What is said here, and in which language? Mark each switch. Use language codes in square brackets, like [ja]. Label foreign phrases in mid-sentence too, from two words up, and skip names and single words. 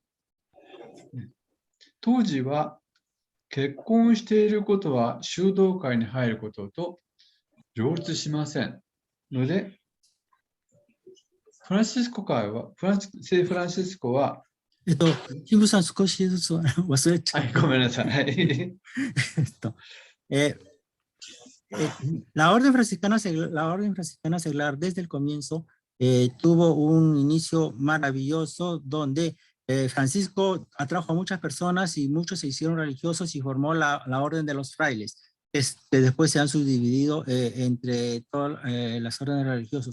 [ja] 当時は結婚していることは修道会に入ることと両立しませんので、フランシスコ会は、聖フランシスコは、キムさん少しずつ忘れちゃう。ごめんなさい。 [es] La orden franciscana seglar desde el comienzo tuvo un inicio maravilloso donde Francisco atrajo a muchas personas y muchos se hicieron religiosos y formó la orden de los frailes, que después se han subdividido entre todas las órdenes religiosos.